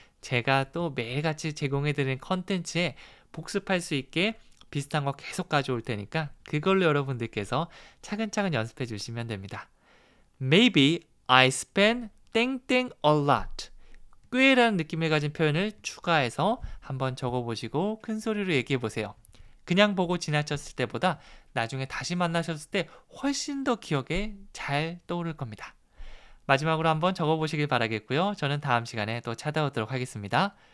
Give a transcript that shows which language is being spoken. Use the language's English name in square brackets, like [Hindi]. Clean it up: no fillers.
[Korean] 제가 또 매일같이 제공해드리는 컨텐츠에 복습할 수 있게 비슷한 거 계속 가져올 테니까 그걸로 여러분들께서 차근차근 연습해 주시면 됩니다. [English] Maybe I spend 땡땡 a lot. [Korean] 꽤라는 느낌을 가진 표현을 추가해서 한번 적어보시고 큰 소리로 얘기해보세요. 그냥 보고 지나쳤을 때보다 나중에 다시 만나셨을 때 훨씬 더 기억에 잘 떠오를 겁니다. 마지막으로 한번 적어보시길 바라겠고요. 저는 다음 시간에 또 찾아오도록 하겠습니다.